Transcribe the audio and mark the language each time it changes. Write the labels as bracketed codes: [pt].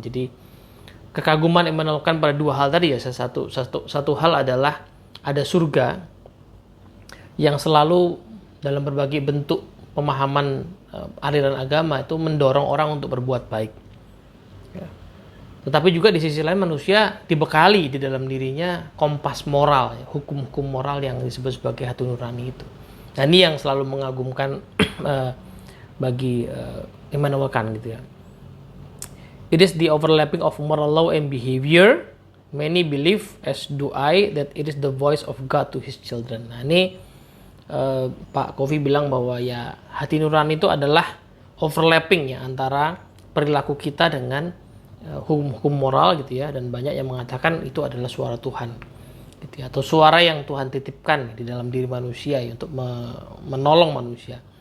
[id] Jadi kekaguman yang menemukan pada dua hal tadi ya, satu hal adalah ada surga yang selalu dalam berbagai bentuk pemahaman aliran agama itu mendorong orang untuk berbuat baik. Tetapi juga di sisi lain manusia dibekali di dalam dirinya kompas moral, hukum-hukum moral yang disebut sebagai hati nurani itu. Dan ini yang selalu mengagumkan bagi Immanuel Kant gitu ya. [en] It is the overlapping of moral law and behavior. Many believe, as do I, that it is the voice of God to his children. [id] Nah ini Pak Kofi bilang bahwa ya hati nurani itu adalah overlapping ya antara perilaku kita dengan hukum moral gitu ya, dan banyak yang mengatakan itu adalah suara Tuhan gitu ya, atau suara yang Tuhan titipkan di dalam diri manusia ya, untuk menolong manusia.